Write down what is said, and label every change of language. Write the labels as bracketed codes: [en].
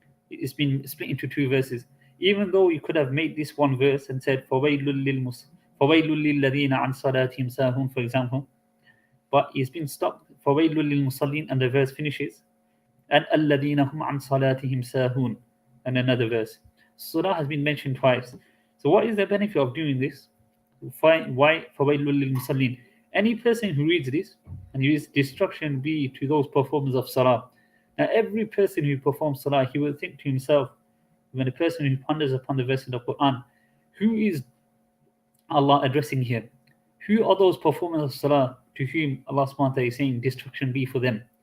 [en] It's been split into two verses. Even though you could have made this one verse and said [ar] فَوَيْلٌ لِلَّذِينَ عَنْ صَلَاتِهِمْ سَاهُونَ, [en] for example, but it's been stopped. [ar] فَوَيْلٌ لِلْمُصَلِّينَ, [en] and the verse finishes, and [ar] الَّذِينَ هُمْ عَنْ صَلَاتِهِمْ سَاهُونَ, [en] and another verse. Surah has been mentioned twice. So what is the benefit of doing this? Why [ar] فَوَيْلٌ لِلْمُصَلِّينَ? [en] Any person who reads this and reads destruction be to those performers of salah. Now every person who performs salah, he will think to himself, when a person who ponders upon the verse of the Quran, who is Allah addressing here? Who are those performers of salah to whom Allah subhanahu wa ta'ala is saying destruction be for them?